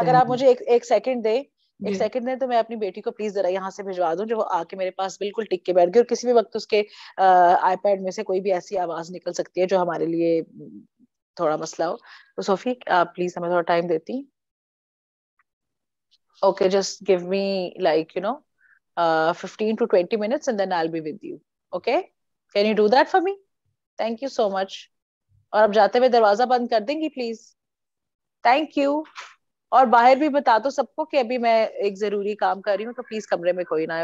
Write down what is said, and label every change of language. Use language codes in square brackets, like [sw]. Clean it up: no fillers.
[ur] اگر آپ مجھے ایک سیکنڈ دیں, جی تو میں اپنی بیٹی کو پلیز ذرا یہاں سے بھجوا دوں, جو وہ آ کے میرے پاس بالکل ٹک کے بیٹھ گئی, اور کسی بھی وقت اس کے آئی پیڈ میں سے کوئی بھی ایسی آواز نکل سکتی ہے جو ہمارے لیے تھوڑا مسئلہ ہو. تو صوفی آپ پلیز ہمیں تھوڑا ٹائم دیتی. [en] Okay, just give me like 15 to 20 minutes and then I'll be with you. Okay? Can you do that for me? Thank you so much. [ur] اور اب جاتے ہوئے دروازہ بند کر دیں گی پلیز. Thank you. اور باہر بھی بتا دو سب کو کہ ابھی میں ایک ضروری کام کر رہی ہوں, تو پلیز کمرے میں کوئی نہ آئے.